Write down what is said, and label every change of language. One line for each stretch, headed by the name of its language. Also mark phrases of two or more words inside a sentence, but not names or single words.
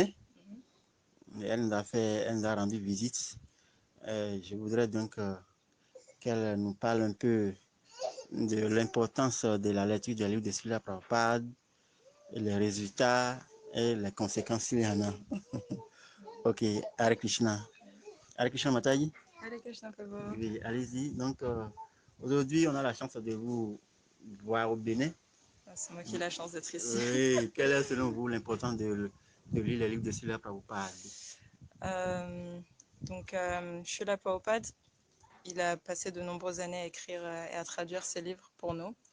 French: Et elle nous a rendu visite. Je voudrais donc qu'elle nous parle un peu de l'importance de la lecture des livres de Srila Prabhupada, et les résultats et les conséquences s'il y en a.
Sanskrit: Ok, Hare Krishna. Hare Krishna Mataji. Hare Krishna Prabhu.
French: Oui, allez-y. Donc, aujourd'hui, on a la chance de vous voir au Bénin. C'est moi qui ai la chance d'être ici. Oui, quelle est selon vous l'importance de lire les livres de Srila Prabhupada? Srila Prabhupada, il a passé de nombreuses années à écrire et à traduire ses livres pour nous.